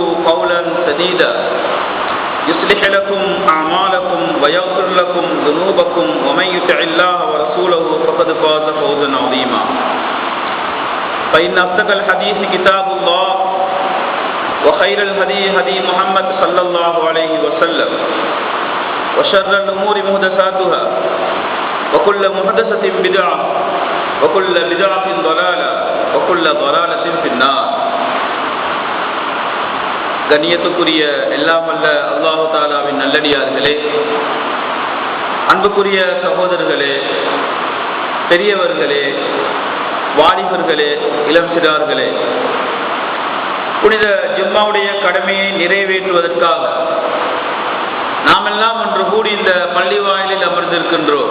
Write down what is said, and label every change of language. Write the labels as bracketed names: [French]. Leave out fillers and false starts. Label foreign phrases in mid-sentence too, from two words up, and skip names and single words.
[Arabic] قولا سديدا يصلح لكم أعمالكم ويغفر لكم ذنوبكم ومن يطع الله ورسوله فقد فاز فوزا عظيما فإن أصدق الحديث كتاب الله وخير الهدي هدي محمد صلى الله عليه وسلم وشر الأمور محدثاتها وكل محدثة بدعة وكل بدعة ضلالة وكل ضلالة في النار. [Tamil] கண்ணியத்துக்குரிய எல்லாம் வல்ல அல்லாஹு தஆலாவின் நல்லடியார்களே, அன்புக்குரிய சகோதரர்களே, பெரியவர்களே, வாலிபர்களே, இளம் சிறார்களே, புனித ஜும்மாவுடைய கடமையை நிறைவேற்றுவதற்காக நாமெல்லாம் ஒன்று கூடி இந்த பள்ளி வாயிலில் அமர்ந்திருக்கின்றோம்.